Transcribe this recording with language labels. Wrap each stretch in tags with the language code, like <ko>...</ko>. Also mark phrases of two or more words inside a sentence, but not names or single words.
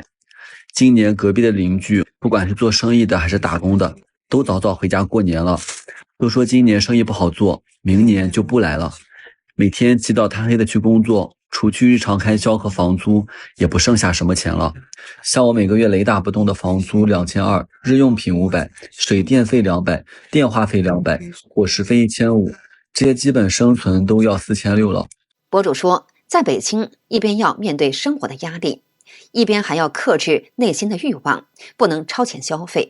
<zh>今年隔壁的鄰居，不管是做生意的還是打工的，都早早回家過年了，都說今年生意不好做，明年就不來了。每天起早貪黑的去工作，除去日常開銷和房租，也不剩下什麼錢了。像我每個月雷打不動的房租2200，日用品500，水電費200，電話費200，伙食費1500，這些基本生存都要4600了。博主說，在北京一邊要面對生活的壓力，一邊還要克制內心的慾望，不能超前消費。</zh>